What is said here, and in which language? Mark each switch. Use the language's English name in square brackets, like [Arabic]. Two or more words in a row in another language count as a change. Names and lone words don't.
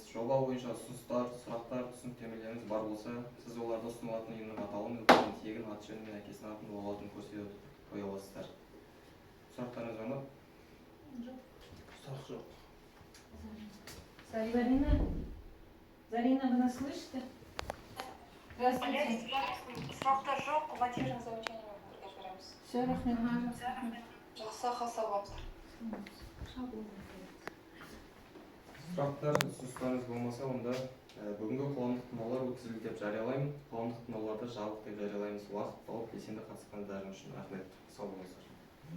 [Kazakh] Жоба бойынша ұсыныстар, сұрақтар, түсініктемелеріңіз бар болса, сіз оларды ұсынылатын ұйымның атауын, өкілдің тегін, аты жөні мен әкесінің атын болғанын көрсетіп қоя аласыздар. Сұрақтарыңыз бар ма? Жоқ. Сұрақ жоқ. [Russian] Зарина, вы нас слышите? Здравствуйте. [Kazakh] Сұрақтар жоқ, материалдық заучение разбереміз. [Russian] Все, рахмет. [Kazakh] Жақсы, сау болыңыздар. Сұрақтар, ұсыныстарыңыз болмаса, онда бүгінгі қоғамдық тыңдаулар өткізілді деп жариялаймын. Қоғамдық тыңдауларды жабық деп жариялаймыз. Уақыт тауып белсенді қатысқандарыңыз үшін рахмет.